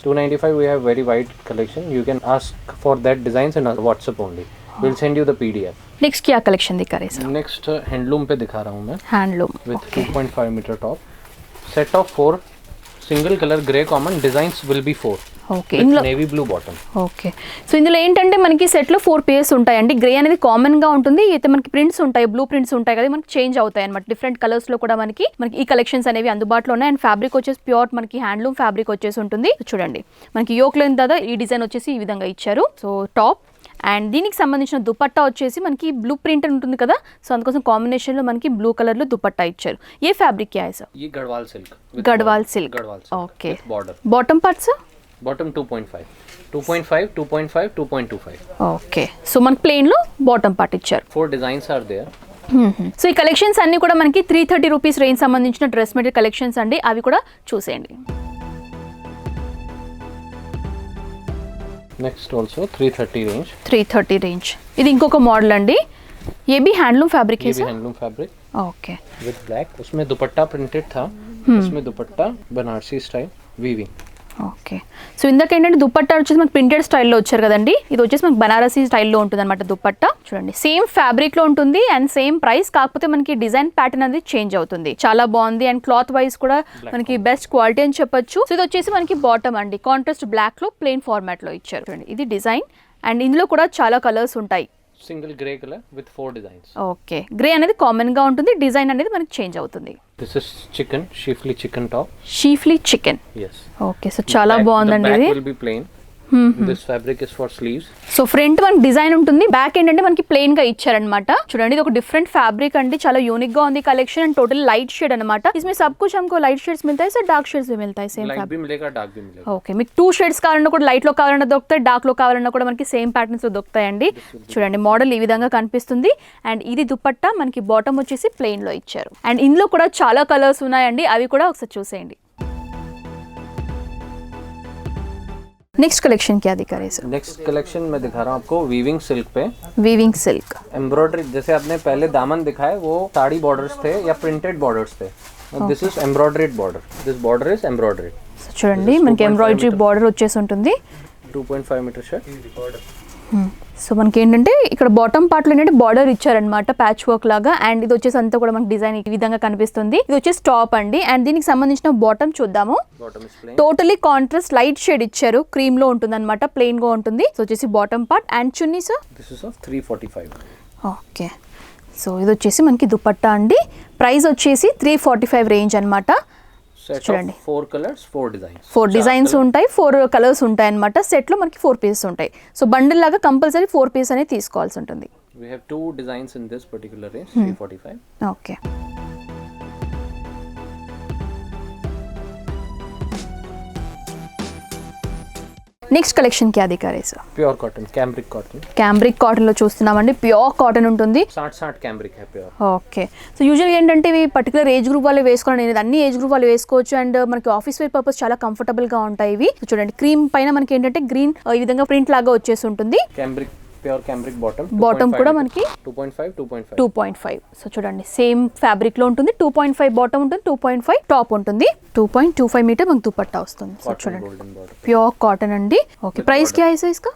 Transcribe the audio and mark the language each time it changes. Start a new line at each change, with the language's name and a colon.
English: 295 we have very wide collection. You can ask for that designs in our WhatsApp only. We'll send you the PDF.
Hindi: Next क्या collection दिखा रहे sir? Next handloom पे दिखा रहा हूँ मैं
Telugu: handloom.
English: with 2.5 meter top. Set of 4 single color grey common designs will be 4.
Telugu: Okay,
English: With
Telugu: ఇందులో
English: navy blue bottom.
Telugu: Okay. So ఇందులో ఏంటంటే మనకి సెట్లో 4 పేర్స్ ఉంటాయండి. గ్రే అనేది కామన్ గా ఉంటుంది. అయితే మనకి ప్రింట్స్ ఉంటాయి, బ్లూ ప్రింట్స్ ఉంటాయి కదా, మనకి చేంజ్ అవుతాయి అనమాట. డిఫరెంట్ కలర్స్ లో కూడా మనకి ఈ కలెక్షన్స్ అనేవి అందుబాటులో ఉన్నాయి. అండ్ ఫ్యాబ్రిక్ వచ్చేసి ప్యూర్ మనకి హ్యాండ్లూమ్ ఫ్యాబ్రిక్ వచ్చేసి ఉంటుంది. చూడండి, మనకి యోక్ లెంత్ దాదా ఈ డిజైన్ వచ్చేసి ఈ విధంగా ఇచ్చారు. సో టాప్ అండ్ దీనికి సంబంధించిన దుపట్టా వచ్చేసి మనకి బ్లూ ప్రింట్ ఉంటుంది కదా, సో అందుకోసం కాంబినేషన్ లో మనకి బ్లూ కలర్ లో దుపట్టా ఇచ్చారు.
Hindi: ఏ ఫ్యాబ్రిక్ క్యా है सर? ये Garhwal silk.
Telugu: Gadwal silk.
Hindi: Garhwal silk.
Telugu: Okay.
English: With border.
Telugu: Bottom parts?
English: Bottom 2.5. 2.5, 2.5, 2.25.
Telugu: Okay. So మనకి ప్లెయిన్ లో బాటమ్ పార్ట్ ఇచ్చారు.
English: 4 designs are there.
Telugu: సో ఈ కలెక్షన్స్ అన్ని కూడా మనకి 330 రూపీస్ రేంజ్ సంబంధించిన డ్రెస్ మెటీరియల్ కలెక్షన్స్ అండి. అవి కూడా చూసేయండి.
English: Next also 330 range.
Telugu: 330 రేంజ్. ఇది ఇంకొక మోడల్ అండి.
Hindi: ये भी हैंडलूम फैब्रिक है ये भी sir? Handloom fabric okay.
English: With black.
Hindi: उसमें दुपट्टा प्रिंटेड था. इसमें दुपट्टा Banarasi style weaving.
Telugu: Okay. So ఇందాక ఏంటంటే దుపట్టా వచ్చేసి మనకి ప్రింటెడ్ స్టైల్లో వచ్చారు కదండి. ఇది వచ్చేసి మనకి బనారసీ స్టైల్లో ఉంటుంది అనమాట దుపట్టా. చూడండి, సేమ్ ఫ్యాబ్రిక్ లో ఉంటుంది అండ్ సేమ్ ప్రైస్, కాకపోతే మనకి డిజైన్ ప్యాటర్న్ అనేది చేంజ్ అవుతుంది. చాలా బాగుంది. అండ్ క్లాత్ వైజ్ కూడా మనకి బెస్ట్ క్వాలిటీ అని చెప్పొచ్చు. సో ఇది వచ్చేసి మనకి బాటమ్ అండి, కాంట్రాస్ట్ బ్లాక్ లో ప్లెయిన్ ఫార్మాట్ లో ఇచ్చారు. చూడండి, ఇది డిజైన్. అండ్ ఇందులో కూడా చాలా కలర్స్ ఉంటాయి.
English: Single grey colour with 4 designs.
Telugu: Okay, grey అనేది కామన్ గా ఉంటుంది, డిజైన్ అనేది మనకి చేంజ్ అవుతుంది.
English: This is chicken, chiefly chicken top.
Telugu: షీఫ్లీ chicken.
English: Yes.
Telugu: Okay, so చాలా బాగుందండి
English: The
Telugu: ఇది.
English: back will be plain. This fabric is for sleeves.
Telugu: So front మనకి డిజైన్ ఉంటుంది, బ్యాక్ ఏంటంటే మనకి ప్లెయిన్ గా ఇచ్చారనమాట. చూడండి, ఇది ఒక డిఫరెంట్ ఫ్యాబ్రిక్ అండి, చాలా యూనిక్ గా ఉంది collection. And total light shade అనమాట.
Hindi: इसमें सब कुछ हमको लाइट शेड्स मिलता है सर, डार्क शेड्स भी मिलता है सेम
English: Light
Hindi: फैब्रिक? भी मिलेगा, dark भी मिलेगा.
Telugu: ఓకే, మీకు 2 షేడ్స్ కావాలన్నా కూడా లైట్ లో కావాలన్నా దొరుకుతాయి, డార్క్ లో కావాలన్నా కూడా మనకి సేమ్ ప్యాటర్న్స్ లో దొరుకుతాయండి. చూడండి, మోడల్ ఈ విధంగా కనిపిస్తుంది. అండ్ ఇది దుపట్టా మనకి బాటమ్ వచ్చేసి ప్లెయిన్ లో ఇచ్చారు. అండ్ ఇందులో కూడా చాలా కలర్స్ ఉన్నాయండి, అవి కూడా ఒకసారి చూసేయండి.
Hindi: नेक्स्ट कलेक्शन क्या दिखा रहे हैं सर? नेक्स्ट कलेक्शन मैं दिखा रहा हूँ आपको वीविंग सिल्क पे. Weaving silk. एम्ब्रॉयडरी, जैसे आपने पहले दामन दिखाए वो साड़ी बॉर्डर्स थे या प्रिंटेड बॉर्डर्स थे.
English: This is embroidered border. This border is embroidered.
Telugu: చూడండి, మనకి ఎంబ్రాయిడరీ బార్డర్ వచ్చేసి ఉంటుంది.
English: 2.5 meter shirt.
Telugu: సో మనకి ఏంటంటే ఇక్కడ బాటమ్ పార్ట్ లో ఏంటంటే బార్డర్ ఇచ్చారనమాట, ప్యాచ్ వర్క్ లాగా. అండ్ ఇది వచ్చేసి అంతా కూడా మనకి డిజైన్ ఈ విధంగా కనిపిస్తుంది. ఇది వచ్చేసి టాప్ అండి. అండ్ దీనికి సంబంధించిన బాటమ్ చూద్దాము. టోటలీ కాంట్రాస్ట్ లైట్ షేడ్ ఇచ్చారు, క్రీమ్ లో ఉంటుంది అనమాట, ప్లెయిన్ గా ఉంటుంది. సో వచ్చేసి bottom part. And chunni sir?
English: This is of 345.
Telugu: Okay. So ఇది వచ్చేసి మనకి దుపట్టా అండి. ప్రైస్ వచ్చేసి 345 రేంజ్ అనమాట. చూడండి,
English: 4 colors, 4 designs.
Telugu: 4 డిజైన్స్ ఉంటాయి, 4 కలర్స్ ఉంటాయి అనమాట. సెట్ లో మనకి 4 పీసెస్ ఉంటాయి. సో బండిల్ లాగా కంపల్సరీ 4 పీస్ అనేది తీసుకోవాల్సి ఉంటుంది.
English: We have 2 designs in this particular range, 345.
Telugu: Okay.
Hindi: Next collection क्या दिखा रहे sir?
English: Pure cotton, cambric cotton.
Telugu: Cambric cotton లో చూస్తున్నామండి. ప్యూర్ కాటన్ ఉంటుంది.
Hindi: 60 कैम्ब्रिक है प्योर.
Telugu: ఓకే. సో యూజువల్గా ఏంటంటే ఇవి పర్టికులర్ ఏజ్ గ్రూప్ వాళ్ళు వేసుకోవడం అనేది, అన్ని ఏజ్ గ్రూప్ వాళ్ళు వేసుకోవచ్చు. అండ్ మనకి ఆఫీస్ వేర్ పర్పస్ చాలా కంఫర్టబుల్ గా ఉంటాయి ఇవి. సో చూడండి, క్రీమ్ పైన మనకి ఏంటంటే గ్రీన్ ఈ విధంగా ప్రింట్ లాగా వచ్చేసి ఉంటుంది.
English: Cambric, pure cambric bottom.
Telugu: Bottom కూడా మనకి
English: 2.5.
Telugu: 2.5. సో చూడండి, సేమ్ ఫ్యాబ్రిక్ లో ఉంటుంది. 2.5 బాటమ్ ఉంటుంది, 2.5 టాప్ ఉంటుంది. 2.25 మీటర్ మనకు దుపట్టా వస్తుంది. సో చూడండి,
English: Golden border.
Telugu: ప్యూర్ కాటన్ అండి.
Hindi: ఓకే, ప్రైస్ क्या है सर इसका?